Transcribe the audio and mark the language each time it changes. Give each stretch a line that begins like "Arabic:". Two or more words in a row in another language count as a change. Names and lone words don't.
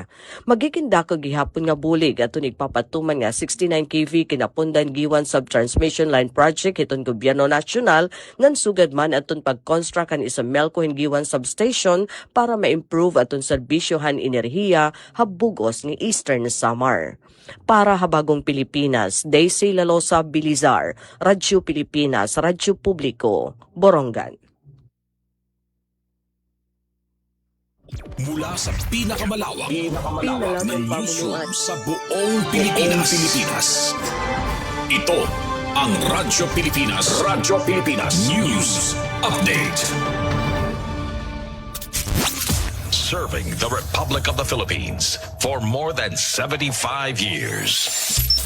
Waray: Magiging dako gihapon nga bulig aton igpapatuman nga 69 kV kinapundan Giwan Subtransmission Line Project iton gobyerno nasyonal ngan sugad man aton pag-construct kan Isomelco Giwan Substation para ma-improve aton serbisyo han enerhiya habugos ni Eastern Samar. Para habagong Pilipinas, Daisy Lalosa Bilizar, Radyo Pilipinas, Radyo Publiko, Borongan.
Filipino: Mula sa pinakamalawak Pinalaman na pamunuan. newsroom sa buong Pilipinas. Ito ang Radyo Pilipinas. Radyo Pilipinas News Update.
English: Serving the Republic of the Philippines for more than 75 years.